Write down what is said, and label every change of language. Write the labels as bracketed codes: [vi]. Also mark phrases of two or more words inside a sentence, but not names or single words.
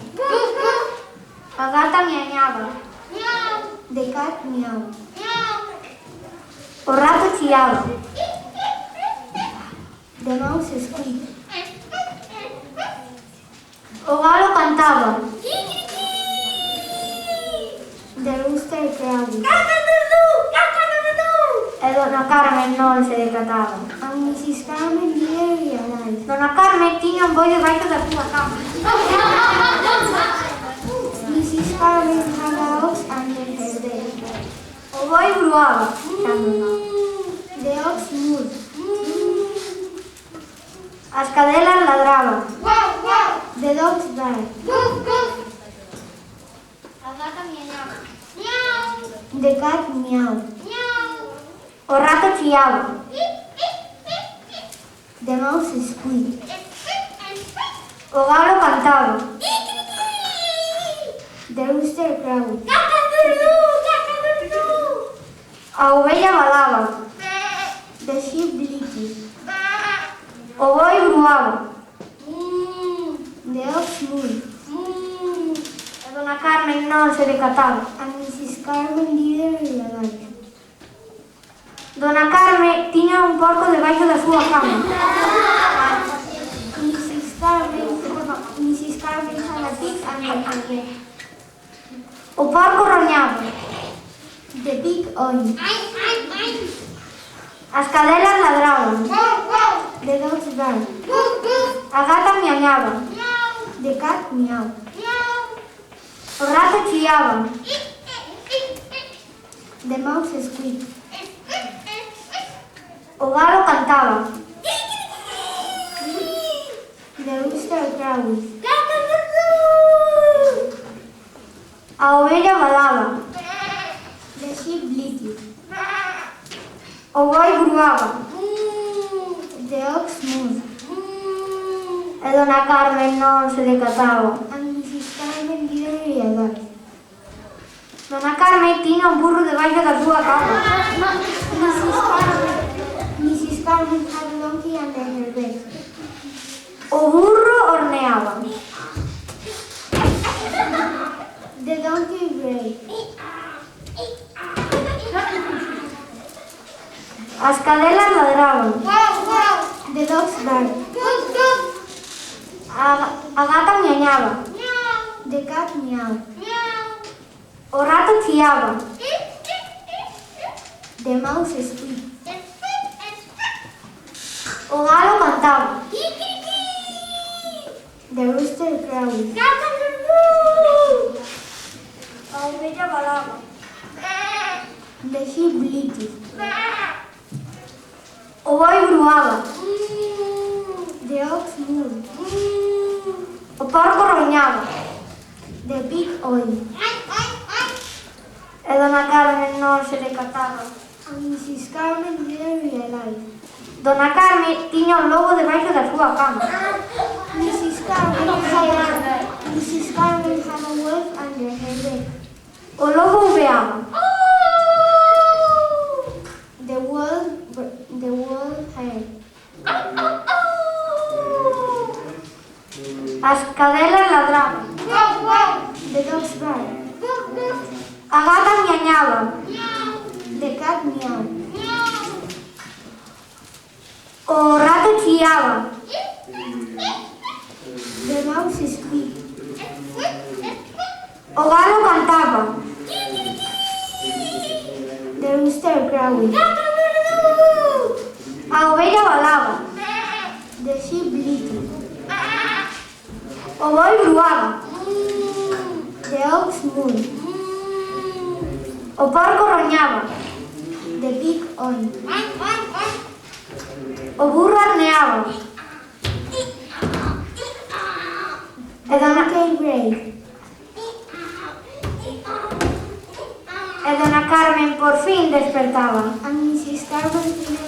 [gl] A gata miañaba. [en] The cat meowed. [gl] O rato chiaba. [en] The mouse squeaked. [gl] O galo cantaba. [en] The rooster crowed. [gl] E Dona Carme non se decataba. [en] And Mrs. Carmen didn't realize. [gl] Dona Carme tiña un boi debaixo da súa cama. [en] Mrs. Carmen had a ox under her bed. [gl] O boi bruaba. [en] The ox mooed. [gl] As cadelas ladraban. [en] The dogs barked. [gl] A gata miañaba. [en] The cat meowed. [gl] O rato chiaba. [en] The mouse squeaked. [gl] O galo cantaba. [en] The rooster crowed. [gl] A ovella balaba. [en] The sheep bleated. [gl] O boi bruaba. [en] The ox mooed. [gl] E Dona Carme non se decataba. [en] And Mrs. Carmen didn't realize. [gl] Dona Carme tiña un porco debaixo da súa cama. [en] Mrs. Carmen had a pig under her bed. [gl] O porco roñaba. [en] The pig oined. [gl] As cadelas ladraban. [en] The dogs barked. [gl] A gata miañaba. [en] The cat meowed. [gl] O rato chiaba. [en] The mouse squeaked. [gl] O galo cantaba. [en] rooster crowed. [gl] A ovella balaba. [en] The sheep bleated. [gl] O boi gruaba. [en] The ox mooed. [gl] E dona Carmen non se decataba. [en] And Mrs. Carmen didn't realize. [gl] Dona Carmen tiña un burro debaixo da súa cama. [en] Mrs. Carmen had a donkey under her bed. [gl] O burro horneaba. [en] The donkey brayed. [gl] As cadelas ladraban. [en] The dogs barked. [gl] A gata miañaba. [en] The cat meowed. [gl] O rato chiaba. [en] The mouse squeaked. [gl] O galo cantaba. [en] The rooster crowed. [gl] A ovella balaba. [en] The sheep bleated. [gl] O boi gruaba. [en] The ox mooed. [gl] O porco roñaba. [en] The pig oiled. [gl] E dona Carmen non se decataba. [en] And Mrs. Carmen didn't realize. [gl] Dona Carmen tiña un lobo debaixo da súa cama. [en] Mrs. Carmen had a wolf under her bed. [gl] O lobo uveaba. [en] The wolf heard. [gl] As cadelas ladraban. [en] The dogs barked. [gl] A gata miañaba. [en] The cat meowed. [gl] O rato chiaba. [en] The mouse squeaked. [gl] O galo cantaba. [en] The rooster crowed. [gl] A ovella balaba. [en] The sheep bleated. [gl] O boi gruaba. [en] The ox mooed. [gl] O porco roñaba. [en] The pig oiled. [gl] O burro horneaba. [en] The donkey brayed. [gl] E dona Carmen por fin despertaba. [en] And Mrs. Carmen